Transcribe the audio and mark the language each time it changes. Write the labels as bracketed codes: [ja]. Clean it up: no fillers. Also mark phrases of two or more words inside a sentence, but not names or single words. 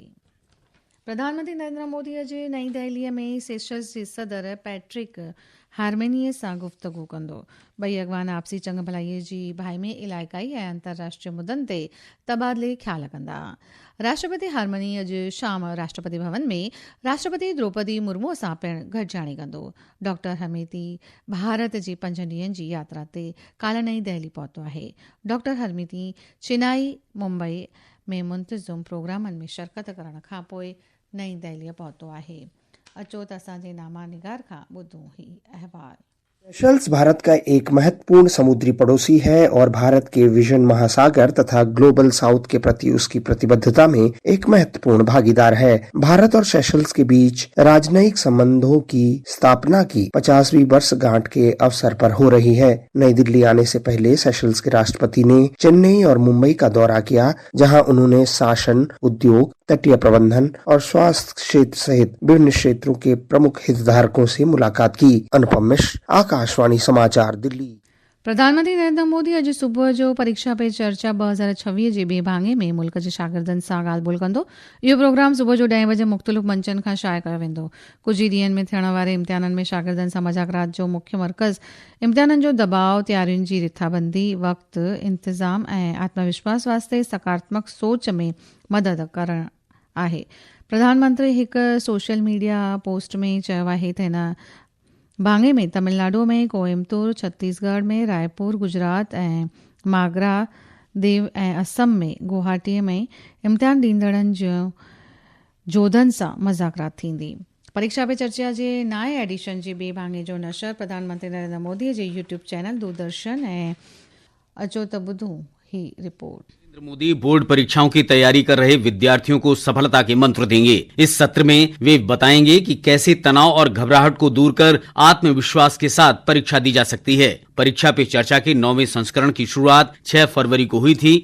[sd] प्रधानमंत्री नरेंद्र मोदी अॼु नई दिल्लीअ में सेशल्स जे सदर पैट्रिक हारमेनीअ सां गुफ़्तगू कंदो। ॿई अॻवान आपसी चंग भलाईअ जी भाइमे इलाइक़ाई ऐं अंतर्राष्ट्रीय मुद्दनि ते तबादले ख़्याल कंदा। राष्ट्रपति हारमनी अॼु शाम राष्ट्रपति भवन में राष्ट्रपति द्रौपदी मुर्मू सां पिणु गॾिजाणी कंदो। डॉक्टर हरमीती भारत जी 5 ॾींहंनि जी यात्रा ते काल्ह नई दिल्ली पहुतो आहे। डॉक्टर हरमीती चेन्नई मुंबई में मुंतज़िम प्रोग्रामनि में शिरकत करण खां पोइ नई दिल्ली पहुतो आहे। अचो त असांजे नामा निगार खां ॿुधूं ही अहवाल। [hi] सेशल्स भारत का एक महत्वपूर्ण समुद्री पड़ोसी है और भारत के विजन महासागर तथा ग्लोबल साउथ के प्रति उसकी प्रतिबद्धता में एक महत्वपूर्ण भागीदार है। भारत और सेशल्स के बीच राजनयिक संबंधों की स्थापना की 50वीं वर्षगांठ के अवसर पर हो रही है। नई दिल्ली आने से पहले सेशल्स के राष्ट्रपति ने चेन्नई और मुंबई का दौरा किया, जहां उन्होंने शासन, उद्योग, तटीय प्रबंधन और स्वास्थ्य क्षेत्र सहित विभिन्न क्षेत्रों के प्रमुख हितधारकों से मुलाकात की। अनुपम मिश्र, आकाशवाणी समाचार, दिल्ली। [sd] प्रधानमंत्री नरेंद्र मोदी अॼु सुबुह जो परीक्षा पे चर्चा 2026 जे ॿिए भाङे में मुल्क जे शागिर्दनि सां ॻाल्हि ॿोल कंदो। इहो प्रोग्राम सुबुह जो 10 बजे मुख़्तलिफ़ मंचनि खां शाया कयो वेंदो। कुझु ई ॾींहनि में थियण वारे इम्तिहाननि में शागिर्दनि सां मज़ाक़रात जो मुख्य मर्कज़ इम्तिहाननि जो दबाव, तयारियुनि जी रिथाबंदी, वक़्तु, इंतिज़ाम ऐं आत्मविश्वास वास्ते सकारात्मक सोच में मदद करणु आहे। प्रधानमंत्री हिकु सोशल मीडिया पोस्ट में चयो आहे त हिन भाङे में तमिलनाडु में कोयम्बतूर, छत्तीसगढ़ में रायपुर, गुजरात ऐं मागरा देव ऐं असम में गुवाहाटीअ में इम्तिहान ॾींदड़नि जो जोधनि सां मज़ाक़रात थींदी। परीक्षा पे चर्चा जे नए एडिशन जे ॿिए भाङे जो नशर प्रधानमंत्री नरेंद्र मोदीअ जे YouTube चैनल दूरदर्शन ऐं अचो त ॿुधूं ही रिपोर्ट। [hi] नरेंद्र मोदी बोर्ड परीक्षाओं की तैयारी कर रहे विद्यार्थियों को सफलता के मंत्र देंगे। इस सत्र में वे बताएंगे कि कैसे तनाव और घबराहट को दूर कर आत्मविश्वास के साथ परीक्षा दी जा सकती है। परीक्षा पे चर्चा के 9वें संस्करण की शुरुआत 6 फरवरी को हुई थी।